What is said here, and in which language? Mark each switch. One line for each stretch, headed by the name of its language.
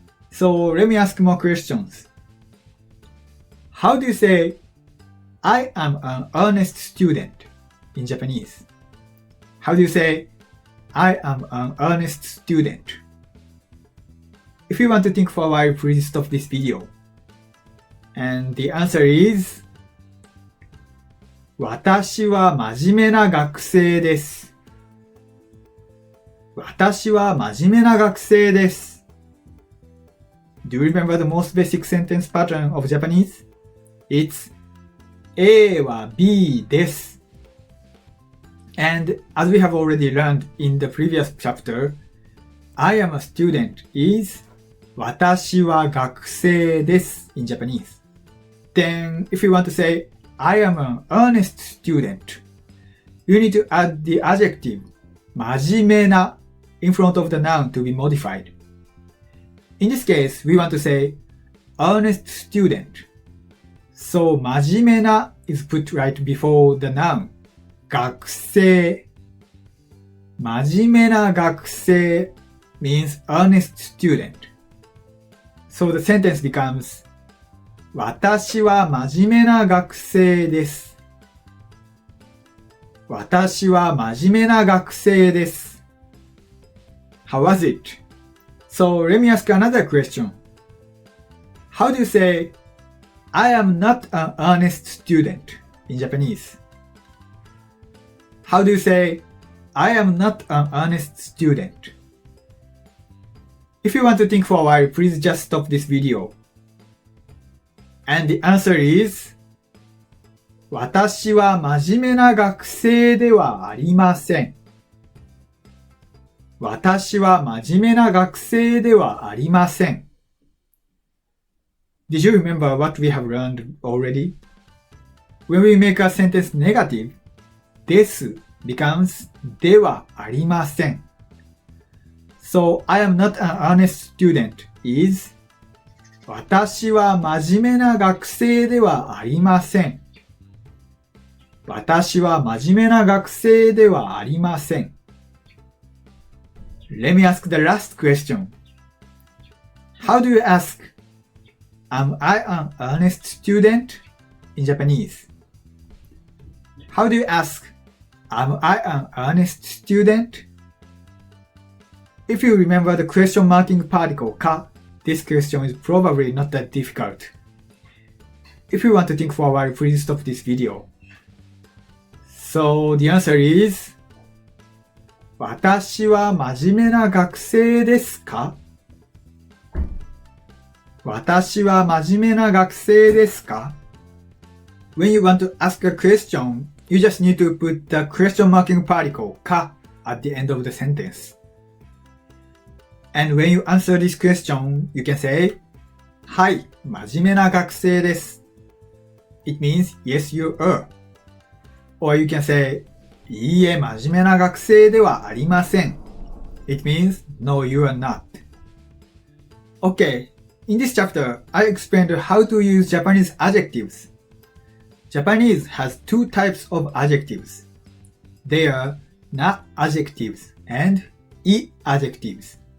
English: So let me ask more questions. How do you say I am an earnest student in Japanese? How do you say I am an earnest student? If you want to think for a while, please stop this video. And the answer is
Japanese: 私は真面目な学生です。私は真面目な学生です。
English: Do you remember the most basic sentence pattern of Japanese? It's A は B です。 And as we have already learned in the previous chapter, I am a student is
Japanese: 私は学生です
English: in Japanese. Then, if you want to say I am an earnest student, you need to add the adjective 真面目な in front of the noun to be modified. In this case, we want to say earnest student. So 真面目な is put right before the noun 学生。真面目な学生 means earnest student. So the sentence becomes
Japanese: 私は真面目な学生です。私は真面目な学生です。
English: How was it? So let me ask another question. How do you say I am not an earnest student in Japanese? How do you say I am not an earnest student? If you want to think for a while, please just stop this video. And the answer is
Japanese: 私は真面目な学生ではありません。私は真面目な学生ではありません。
English: Did you remember what we have learned already? When we make a sentence negative, です becomes ではありません。 So, I am not an honest student is
Japanese: 私は真面目な学生ではありません。私は真面目な学生ではありません。
English: Let me ask the last question. How do you ask, Am I an honest student? In Japanese. How do you ask, Am I an honest student? If you remember the question marking particle ka, this question is probably not that difficult. If you want to think for a while, please stop this video. So the answer is
Japanese: 私は真面目な学生ですか？私は真面目な学生ですか？
English: When you want to ask a question, you just need to put the question marking particle か at the end of the sentence. And when you answer this question, you can say
Japanese: はい、真面目な学生です。
English: It means yes, you are. Or you can say
Japanese: いいえ、真面目な学生ではありません。
English: It means no, you are not. Okay, in this chapter, I explained how to use Japanese adjectives. Japanese has two types of adjectives. They are Na-adjectives and I-adjectives.